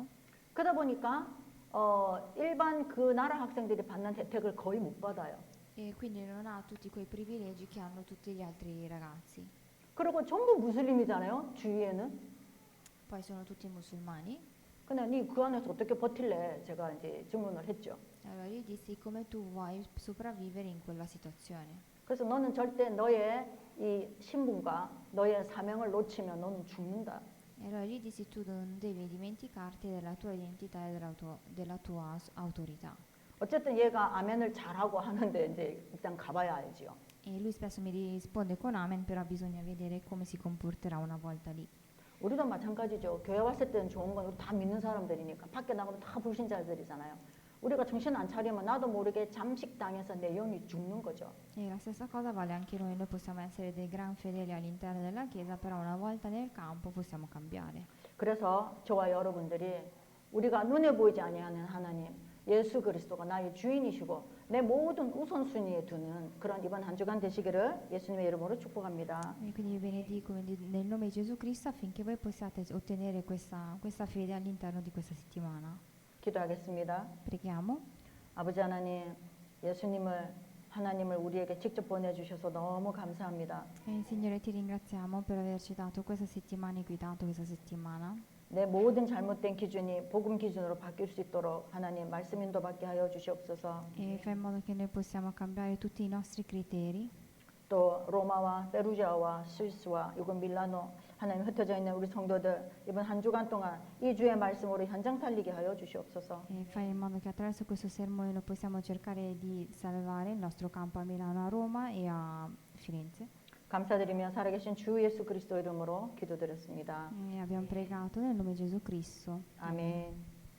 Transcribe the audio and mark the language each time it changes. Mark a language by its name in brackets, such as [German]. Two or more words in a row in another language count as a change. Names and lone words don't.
[Korean] 그러다 보니까 일반 그 나라 학생들이 받는 혜택을 거의 못 받아요. [Italian] E quindi non ha tutti quei privilegi che hanno tutti gli altri ragazzi. [Korean] 그리고 전부 무슬림이잖아요. 주위에는. [Italian] Poi sono tutti musulmani. [Korean] 근데 니 그 안에서 어떻게 버틸래? 제가 이제 질문을 했죠. [Italian] Allora gli dissi come tu vuoi sopravvivere in quella situazione. [Korean] 그래서 너는 절대 너의 이 신분과 너의 사명을 놓치면 너는 죽는다. [Italian] E allora gli dissi tu non devi dimenticarti della tua identità e della tua autorità. [Korean] 어쨌든 얘가 아멘을 잘하고 하는데 이제 일단 가봐야 알지요. [Italian] E lui spesso mi risponde con amen, però bisogna vedere come si comporterà una volta lì. [Korean] 우리도 마찬가지죠. 교회 왔을 때는 좋은 건 우리 다 믿는 사람들이니까 밖에 나가면 다 불신자들이잖아요. 우리가 정신 안 차리면 나도 모르게 잠식당해서 내 영이 죽는 거죠. [Italian] E la stessa cosa vale anche noi possiamo essere dei gran fedeli all'interno della Chiesa, però una volta nel campo possiamo cambiare. [Korean] 그래서 저와 여러분들이 우리가 눈에 보이지 아니하는 하나님, 예수 그리스도가 나의 주인이시고 내 모든 우선순위에 두는 그런 이번 한 주간 되시기를 예수님의 이름으로 축복합니다. [Italian] E quindi vi benedico nel nome di Gesù Cristo affinché voi possiate ottenere questa fede all'interno di questa settimana. [Korean] 기도하겠습니다. [Italian] Preghiamo. [Korean] 아버지 하나님, 하나님을 우리에게 직접 보내주셔서 너무 감사합니다. [Italian] Signore, ti ringraziamo per averci dato questa settimana e guidato questa settimana. [Korean] 내 모든 잘못된 기준이 복음 기준으로 바뀔 수 있도록 하나님 말씀 인도받게 하여 주시옵소서. [Italian] E fai in modo che noi possiamo cambiare tutti i nostri criteri. [Korean] 또 로마와 페루지아와 스위스와 이곳 밀라노 하나님 흩어져 있는 우리 성도들 이번 한 주간 동안 이 주의 말씀으로 현장 살리게 하여 주시옵소서. [Italian] E fai in modo che attraverso questo sermone noi possiamo cercare di salvare il nostro campo a Milano, a Roma e a Firenze. [Korean] 감사드리며 살아계신 주 예수 그리스도 이름으로 기도드렸습니다. [Italian] E abbiamo pregato nel nome di Gesù Cristo. [Korean] 아멘.